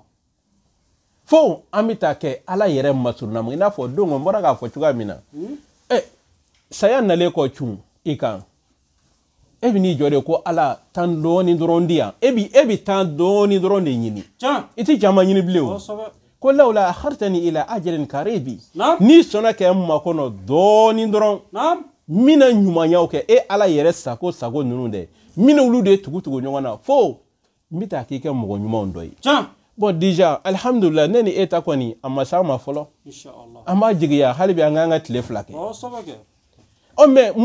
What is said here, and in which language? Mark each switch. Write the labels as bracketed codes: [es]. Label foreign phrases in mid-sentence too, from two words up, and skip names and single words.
[bm] fo an bɛ taa kɛ ala yɛrɛ masurunama i n'a fɔ don n bɔra k'a fɔ cogoya min na saya nalen kɔ cun i kan e bɛ n'i jɔ de ko ala tan dɔɔni dɔrɔn di yan e bɛ tan dɔɔni dɔrɔn de ɲini i tɛ caman ɲini bilen o ko [ar] لولا أخرتني إلى أجل قريب [bm] n'i sɔnna kɛ n makɔnɔ dɔɔni dɔrɔn n bɛna ɲumanyaw kɛ e ala yɛrɛ sago sago ninnu dɛ n bɛna olu de tugu ɲɔgɔn na fo n bɛ taa k'i kɛ mɔgɔ ɲumanw dɔ ye [fr] bon déjà [bm] alhamdulillah ne ni e ta kɔni a ma s'an ma fɔlɔ an b'a jigiya hali bi an k'an ka tile fila kɛ mais mun